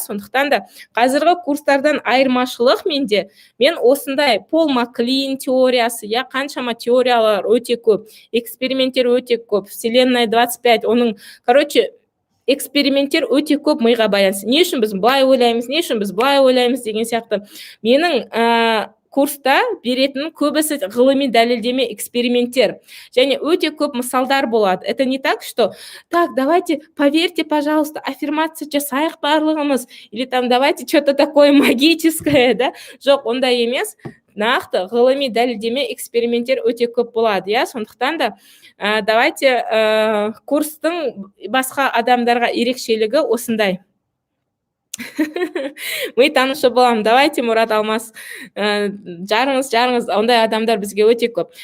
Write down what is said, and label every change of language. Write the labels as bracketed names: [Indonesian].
[Kazakh] Сондықтан да қазіргі курстардан айырмашылық менде, мен осындай Пол Маклин теориясы, иә, қаншама теориялар өте көп, эксперименттер өте көп, Вселенная 25, оның, эксперименттер өте көп миға байланысты. Не үшін біз былай ойлаймыз, не үшін біз былай ойлаймыз деген сияқты. Менің курста беретін көбісі ғылыми дәлелдеме эксперименттер. Және өте көп мысалдар болады. [Russian] Это не так, что так, давайте, поверьте, пожалуйста, аффирмация [Kazakh] жасайық барлығымыз. [Russian] Или там, давайте, что-то такое магическое, да? [Kazakh] Жоқ, ондай емес. Нақты ғылыми дәлелдеме эксперименттер өте көп болады, иә. Сондықтан да давайте курстың басқа адамдарға ерекшелігі осындай. Ми танышы боламын. Давайте, Мұрат, Алмас, жарыңыз, ондай адамдар бізге өте көп.